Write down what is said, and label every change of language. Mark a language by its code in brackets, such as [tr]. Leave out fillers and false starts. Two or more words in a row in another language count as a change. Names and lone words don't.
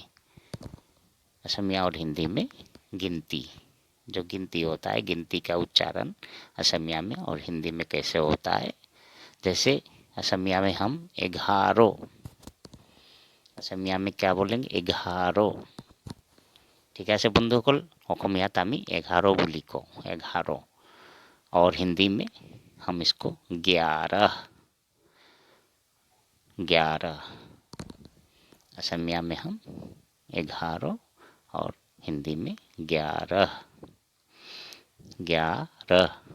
[hi] असमिया और हिंदी में गिनती, जो गिनती होता है, गिनती का उच्चारण असमिया में और हिंदी में कैसे होता है? जैसे असमिया में हम 11, असमिया में क्या बोलेंगे? 11। ठीक है से बंधुकल, [as] অসমীয়াত আমি 11 বুলি কওঁ, 11। [hi] और हिंदी में हम इसको 11, 11। असमिया में हम 11 और हिंदी में 11, 11।